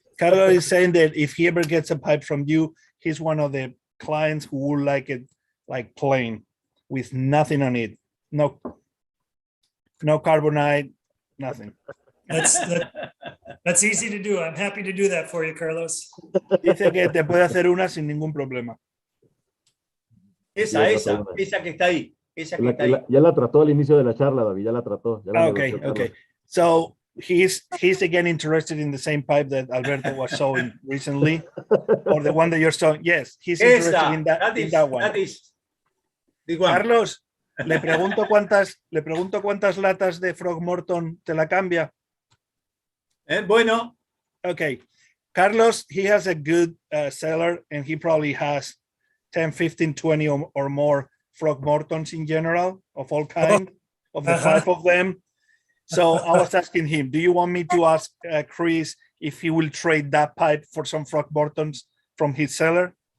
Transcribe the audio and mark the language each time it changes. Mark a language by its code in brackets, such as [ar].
[en] Carlos is saying that if he ever gets a pipe from you, he's one of the clients who would like it like plain, with nothing on it. No carbonite, nothing. That's easy to do. I'm happy to do that for you, Carlos. [es] Dice que te puede hacer una sin ningún problema. Esa que está ahí. Esa que está ahí. Ya la trató al inicio de la charla, David, ya la trató. [en] Okay. So he's again interested in the same pipe that Alberto was showing recently, or the one that you're showing. Yes, he's interested in that one. That is [es] Carlos, le pregunto cuántas latas de Frog Morton te la cambia. Bueno. [en] Okay. Carlos, he has a good cellar, and he probably has 10, 15, 20 or more Frog Mortons in general, of all kinds, of the 5 of them. So I was asking him, do you want me to ask Kris if he will trade that pipe for some Frog Mortons from his cellar?